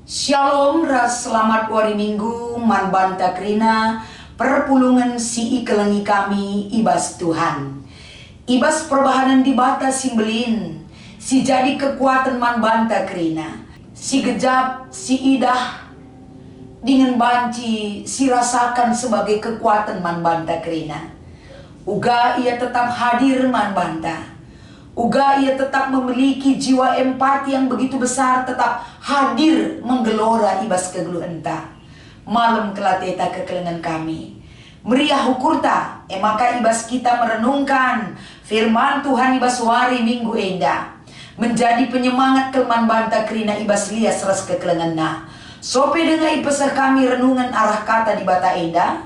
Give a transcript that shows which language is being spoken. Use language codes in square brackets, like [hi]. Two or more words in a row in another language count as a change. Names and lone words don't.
[btx] Shalom, ras [id] selamat hari Minggu, [btx] man banta krina, perpulungan si ikelengi kami, ibas Tuhan. Ibas perbahanan di bata simbelin, si jadi kekuatan man banta krina, si gejap, si idah, dengan banci, si rasakan [id] sebagai kekuatan [btx] man banta krina. Uga ia tetap hadir man banta. [id] Uga ia tetap memiliki jiwa empati yang begitu besar, tetap hadir menggelora [btx] ibas kegeluhan ta. Malam kelateta kekelengan kami. Meriah hukurta, maka ibas [id] kita merenungkan firman Tuhan [btx] ibas wari minggu enda. Menjadi penyemangat kelman banta krina ibas lias ras kekelengan na. Sope dengan ipesah kami renungan arah kata di bata enda.